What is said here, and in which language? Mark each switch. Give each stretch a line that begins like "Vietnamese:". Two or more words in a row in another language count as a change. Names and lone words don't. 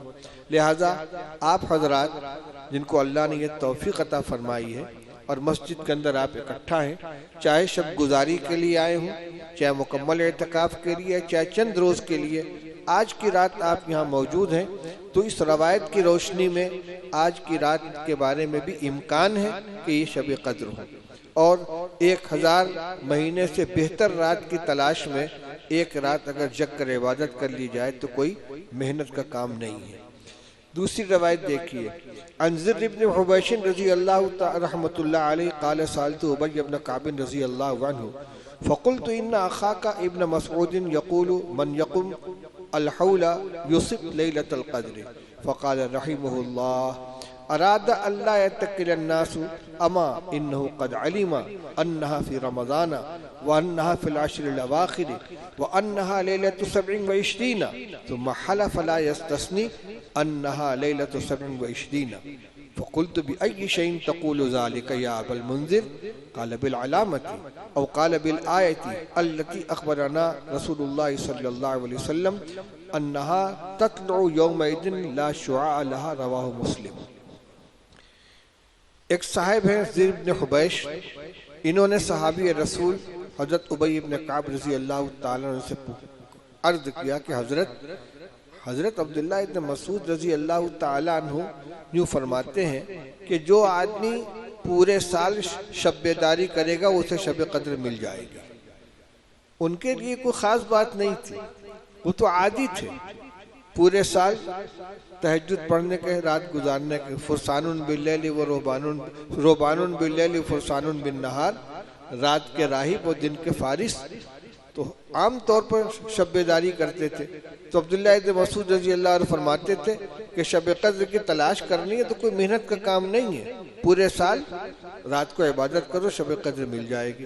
Urdu: لہٰذا آپ حضرات جن کو اللہ نے یہ توفیق عطا فرمائی ہے اور مسجد کے اندر آپ اکٹھا ہیں، چاہے شب گزاری کے لیے آئے ہوں، چاہے مکمل اعتکاف کے لیے، چاہے چند روز کے لیے، آج کی رات آپ یہاں موجود ہیں، تو اس روایت کی روشنی میں آج کی رات کے بارے میں بھی امکان ہے کہ یہ شب قدر ہو. اور 1000 مہینے سے بہتر رات کی تلاش میں ایک رات اگر جگ کر عبادت کر لی جائے تو کوئی محنت کا کام نہیں ہے. دوسری روایت دیکھیے,
Arabic: عن زر بن حبيش رضي الله رحمة الله عليه قال سألت أبي بن كعب رضي الله عنه فقلت إن أخاك ابن مسعود يقول من يقم الحول يصب ليلة القدر فقال رحمه الله أراد أن لا يتكل الناس أما إنه قد علم أنها في رمضان وأنها في العشر الأواخر وأنها ليلة 27 ثم حلف لا يستثني أنها ليلة 27 فقلت بأي شيء تقول ذلك يا أبا المنذر قال بالعلامة أو قال بالآية التي أخبرنا رسول الله صلى الله عليه وسلم أنها تطلع يومئذ لا شعاع لها رواه مسلم.
Urdu: ایک صاحب ہیں زر ابن حبیش، انہوں نے صحابی رسول حضرت ابی ابن کعب
Arabic: رضي الله تعالى عنه
Urdu: سے عرض کیا کہ حضرت عبداللہ ابن مسعود
Arabic: رضي الله تعالى عنه
Urdu: یوں فرماتے ہیں کہ جو آدمی پورے سال شب داری کرے گا اسے شب قدر مل جائے گی. ان کے لیے کوئی خاص بات نہیں تھی، وہ تو عادی تھے پورے سال تہجد پڑھنے کے، رات گزارنے کے.
Arabic: فرسان بالليل ورهبان بالليل فرسان بالنهار,
Urdu: رات کے راہب اور دن کے فارس. تو عام طور پر شب داری کرتے تھے. تو عبداللہ ابن مسعود
Arabic: رضي الله عنه
Urdu: فرماتے تھے کہ شب قدر کی تلاش کرنی ہے تو کوئی محنت کا کام نہیں ہے، پورے سال رات کو عبادت کرو، شب قدر مل جائے گی.